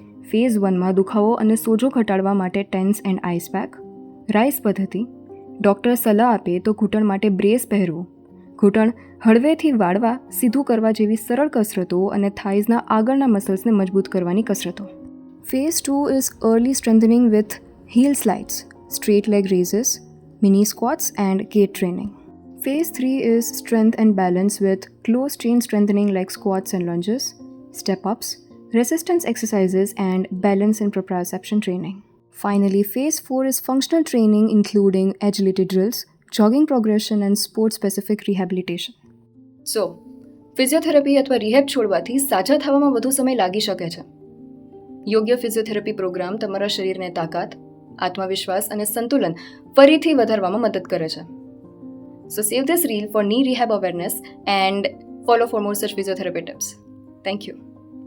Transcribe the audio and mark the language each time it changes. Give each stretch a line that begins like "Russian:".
Gujarati: Phase 1માં દુખાવો અને સોજો ઘટાડવા માટે tense and ice pack, rice પદ્ધતિ, ડૉક્ટર સલાહ આપે તો ઘૂંટણ માટે બ્રેસ પહેરવું, ઘૂંટણ હળવેથી વાળવા સીધું કરવા જેવી સરળ કસરતો અને થાઇઝના આગળના મસલ્સને મજબૂત કરવાની કસરતો.
English: Phase 2 is early strengthening with heel slides, straight leg raises, mini squats and gait training. Phase 3 is strength and balance with close chain strengthening like squats and lunges, step-ups, resistance exercises and balance and proprioception training. Finally, Phase 4 is functional training including agility drills, jogging progression and sport-specific rehabilitation.
Gujarati: So physiotherapy અથવા rehab છોડવાથી સાજા થવામાં વધુ સમય લાગી શકે છે. યોગ્ય physiotherapy programme તમારા શરીરને તાકાત, આત્મવિશ્વાસ અને સંતુલન ફરીથી વધારવામાં મદદ કરે છે.
English: So save this reel for knee rehab awareness and follow for more such physiotherapy tips. Thank you.